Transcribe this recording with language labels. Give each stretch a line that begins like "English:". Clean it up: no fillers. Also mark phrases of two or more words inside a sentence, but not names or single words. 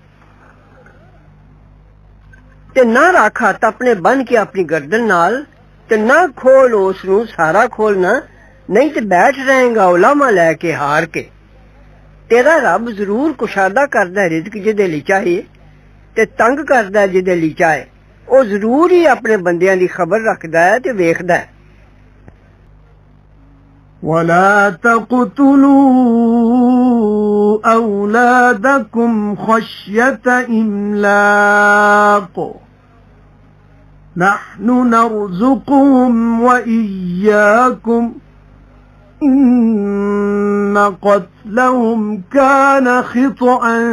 Punjabi: ਤੇ ਨਾ ਰੱਖ ਹੱਥ ਆਪਣੇ ਬੰਨ ਕੇ ਆਪਣੀ ਗਰਦਨ ਨਾਲ ਤੇ ਨਾ ਖੋਲ ਉਸ ਨੂੰ ਸਾਰਾ ਖੋਲਣਾ ਨਹੀਂ ਤੇ ਬੈਠ ਰਹੇਗਾ ਉਲਾਮਾ ਲੈ ਕੇ ਹਾਰ ਕੇ ਤੇਰਾ ਰੱਬ ਜ਼ਰੂਰ ਕੁਸ਼ਾਦਾ ਕਰਦਾ ਰਿਜ਼ਕ ਜਿਹਦੇ ਲਈ ਚਾਹੇ ਤੇ ਤੰਗ ਕਰਦਾ ਜਿਹਦੇ ਲਈ ਚਾਹੇ ਉਹ ਜ਼ਰੂਰ ਹੀ ਆਪਣੇ ਬੰਦਿਆਂ ਦੀ ਖਬਰ ਰੱਖਦਾ ਹੈ ਤੇ ਵੇਖਦਾ ਹੈ
Arabic: ولا تقتلوا أولادكم خشية إملاق نحن نرزقهم وإياكم إن قتلهم كان خطأ